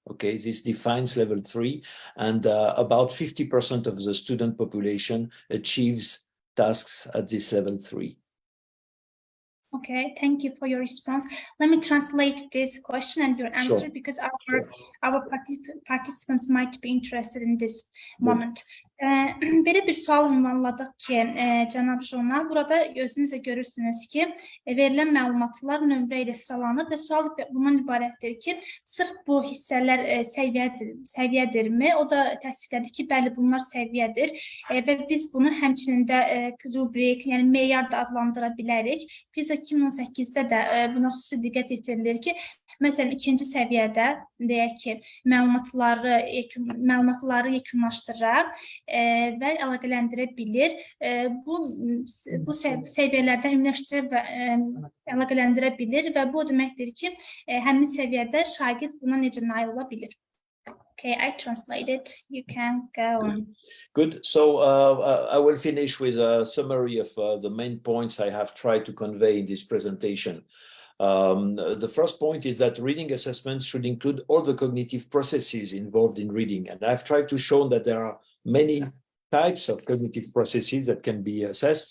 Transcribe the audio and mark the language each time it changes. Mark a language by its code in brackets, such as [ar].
[en] Okay, this defines level 3, and about 50% of the student population achieves tasks at this level 3. Okay, thank you for your response. Let me translate this question and your answer, because our participants might be interested in this moment. [az] Belə bir sual ünvanladıq ki, cənab jurnal, burada özünüzə görürsünüz ki, verilən məlumatlar nömrə ilə sıralanır və sual bundan ibarətdir ki, sırf bu hissələr səviyyədirmi? O da təsdiqlədi ki, bəli, bunlar səviyyədir və biz bunu həmçinin də rubrik, yəni meyar da adlandıra bilərik. PISA 2018-də də buna xüsusi diqqət yetirilir ki, məsələn, ikinci səviyyədə deyək ki, məlumatları yekunlaşdıra və əlaqələndirə bilir. Bu səviyyələrdən əlaqələndirə bilir və bu deməkdir ki, həmin səviyyədə şagird buna necə nail ola bilir. [en] Okay, I translated. You can go on. Good. So I will finish with a summary of the main points I have tried to convey in this presentation. The first point is that reading assessments should include all the cognitive processes involved in reading. And I've tried to show that there are many types of cognitive processes that can be assessed.